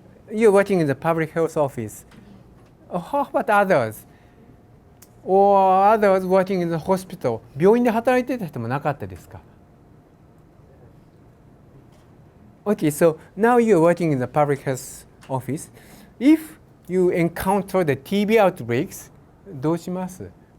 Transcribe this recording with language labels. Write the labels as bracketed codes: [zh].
[en] You're working in the public health office. How about others? Or others working in the hospital? [ja] 病院で働いてた人もなかったですか? [en] Okay, so now you're working in the public health office. If you encounter the TB outbreaks, [ja] どうします?